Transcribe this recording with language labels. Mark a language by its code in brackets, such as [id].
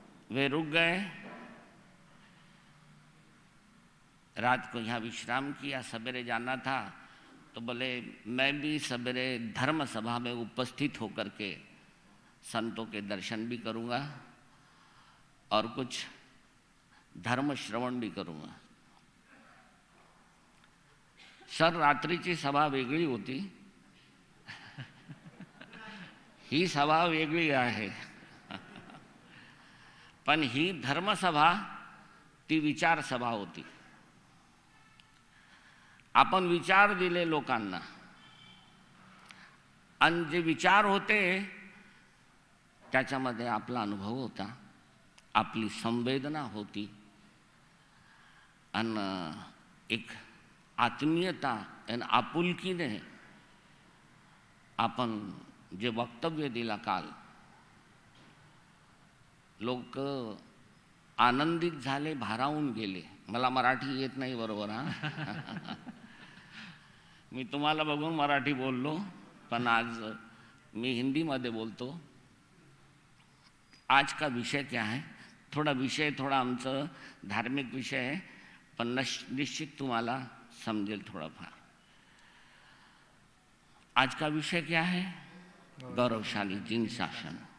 [hi] वे रुक गए, रात को यहाँ विश्राम किया, सवेरे जाना था, तो बोले मैं भी सवेरे धर्म सभा में उपस्थित होकर के संतों के दर्शन भी करूँगा और कुछ धर्म श्रवण भी करूँगा। [mr] सर, रात्रीची सभा वेगळी होती, ही सभा वेगळी आहे, पण ही धर्मसभा ती विचार सभा होती। आपण विचार दिले लोकांना, आणि जे विचार होते त्याच्यामध्ये आपला अनुभव होता, आपली संवेदना होती, आणि एक आत्मीयता आणि आपुलकीने आपण जे वक्तव्य दिला काल, लोक आनंदित झाले, भारावून गेले। मला मराठी येत नाही बरोबर, हा मी तुम्हाला बघून मराठी बोललो, पण आज मी हिंदी मध्ये बोलतो। [hi] आज का विषय क्या है? [mr] थोड़ा आमचं धार्मिक विषय [hi] है, [mr] पण निश्चित तुम्हाला समजेल थोडाफार। [hi] आज का विषय क्या है? गौरवशाली जिन शासन।